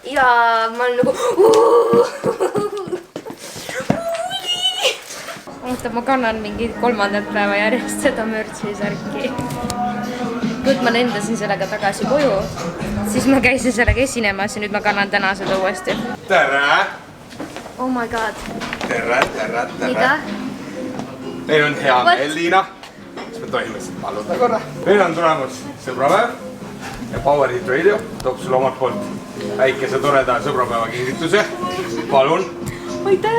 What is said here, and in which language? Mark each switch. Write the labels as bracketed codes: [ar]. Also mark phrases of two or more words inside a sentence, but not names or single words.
[et] Ja ma olen nagu... Oota, ma kannan mingi 3. päeva järjest seda mürtsi särki. Nüüd ma lendasin sellega tagasi koju, siis ma käisin sellega esinemas ja nüüd ma kannan täna seda uuesti. Tere! [en] Oh my god. [et] Tere! Mida? Meil on hea meel, Liina. Siis me tohime siit paluda korra. Meil on tulemas sõbrapäev ja Power Hit Radio toob sulle omalt poolt väikese toreda sõbrapäeva kingituse. Palun. Aitäh!